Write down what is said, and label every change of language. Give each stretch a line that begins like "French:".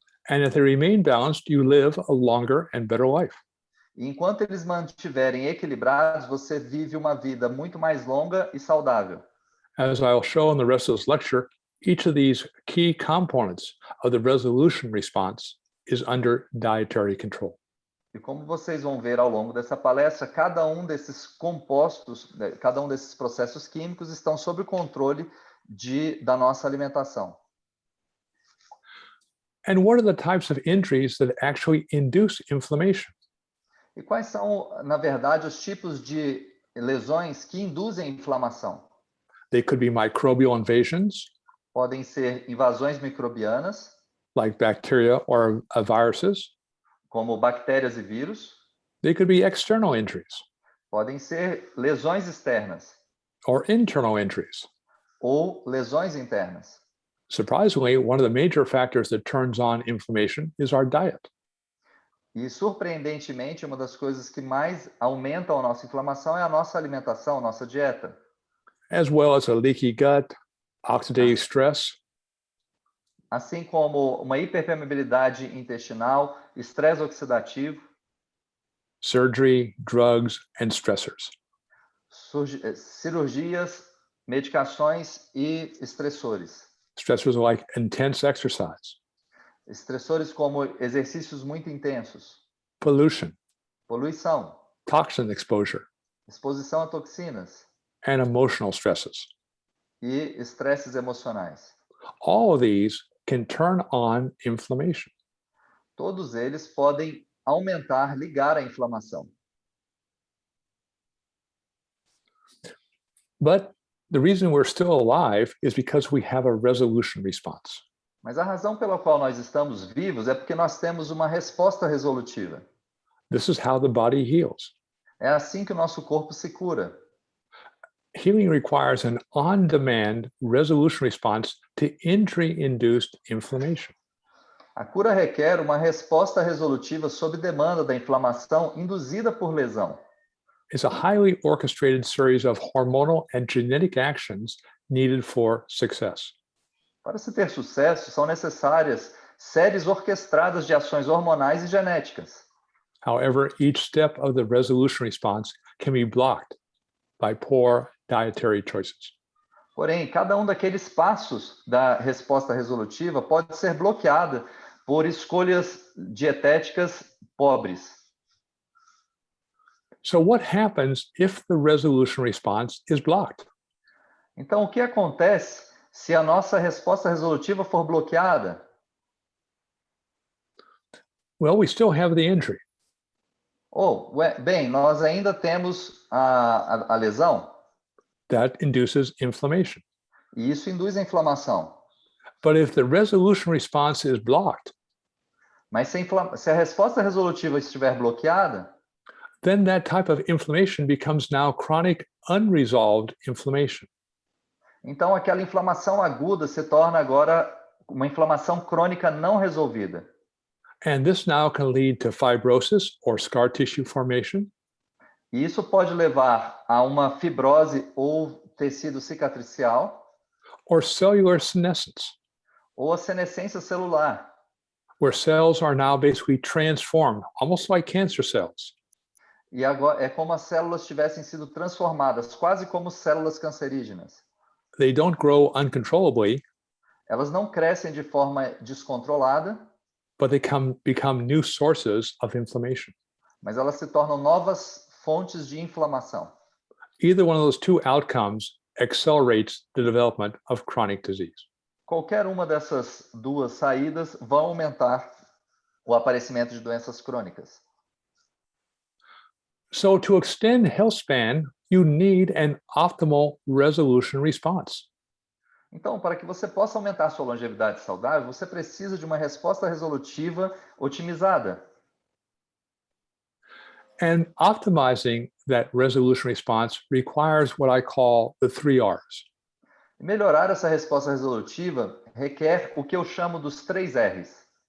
English: And if they remain balanced, you live a longer and better life.
Portuguese: E enquanto eles mantiverem equilibrados, você vive uma vida muito mais longa e saudável.
English: As I'll show in the rest of this lecture, each of these key components of the resolution response is under dietary control.
Portuguese: E como vocês vão ver ao longo dessa palestra, cada um desses compostos, cada um desses processos químicos estão sob o controle da nossa alimentação.
English: And what are the types of injuries that actually induce inflammation?
Portuguese: E quais são, na verdade, os tipos de lesões que induzem inflamação?
English: They could be microbial invasions.
Portuguese: Podem ser invasões microbianas,
English: like bacteria or viruses.
Portuguese: Como bactérias e vírus.
English: They could be external injuries.
Portuguese: Podem ser lesões externas.
English: Or internal injuries.
Portuguese: Ou lesões internas.
English: Surprisingly, one of the major factors that turns on inflammation is our diet.
Portuguese: E surpreendentemente, uma das coisas que mais aumentam a nossa inflamação é a nossa alimentação, a nossa dieta.
English: As well as a leaky gut, oxidative stress.
Portuguese: Assim como uma hiperpermeabilidade intestinal, estresse oxidativo.
English: Surgery, drugs, and stressors.
Portuguese: Cirurgias, medicações e estressores.
English: Stressors like intense exercise.
Portuguese: Estressores como exercícios muito intensos.
English: Pollution.
Portuguese: Poluição.
English: Toxin exposure.
Portuguese: Exposição a toxinas.
English: And emotional stresses.
Portuguese: E estresses emocionais.
English: All of these can turn on inflammation.
Portuguese: Todos eles podem aumentar, ligar a inflamação.
English: But the reason we're still alive is because we have a resolution response.
Portuguese: Mas a razão pela qual nós estamos vivos é porque nós temos uma resposta resolutiva.
English: This is how the body heals.
Portuguese: É assim que o nosso corpo se cura.
English: Healing requires an on-demand resolution response to injury-induced inflammation.
Portuguese: A cura requer uma resposta resolutiva sob demanda da inflamação induzida por lesão.
English: It's a highly orchestrated series of hormonal and genetic actions needed for success.
Portuguese: Para se ter sucesso, são necessárias séries orquestradas de ações hormonais e genéticas.
English: However, each step of the resolution response can be blocked by poor dietary choices.
Portuguese: Porém, cada um daqueles passos da resposta resolutiva pode ser bloqueada por escolhas dietéticas pobres.
English: So what happens if the resolution response is blocked?
Portuguese: Então, o que acontece se a nossa resposta resolutiva for bloqueada?
English: Well, we still have the injury.
Portuguese: Bem, nós ainda temos a lesão,
English: That induces inflammation.
Portuguese: e isso induz a inflamação.
English: But if the resolution response is blocked,
Portuguese: Mas se a resposta resolutiva estiver bloqueada,
English: then that type of inflammation becomes now chronic unresolved inflammation.
Portuguese: então aquela inflamação aguda se torna agora uma inflamação crônica não resolvida.
English: And this now can lead to fibrosis or scar tissue formation,
Portuguese: E isso pode levar a uma fibrose ou tecido cicatricial
English: or cellular senescence,
Portuguese: ou a senescência celular,
English: where cells are now basically transformed, almost like cancer cells.
Portuguese: e agora é como as células tivessem sido transformadas, quase como células cancerígenas.
English: They don't grow uncontrollably,
Portuguese: Elas não crescem de forma descontrolada,
English: but they become new sources of inflammation.
Portuguese: mas elas se tornam novas fontes de inflamação.
English: Either one of those two outcomes accelerates the development of chronic disease.
Portuguese: Qualquer uma dessas duas saídas vão aumentar o aparecimento de doenças crônicas.
English: So to extend health span, you need an optimal resolution response.
Portuguese: Então, para que você possa aumentar sua longevidade saudável, você precisa de uma resposta resolutiva otimizada.
English: And optimizing that resolution response requires what I call the 3 R's.
Portuguese: Melhorar essa resposta resolutiva requer o que eu chamo dos 3 R's.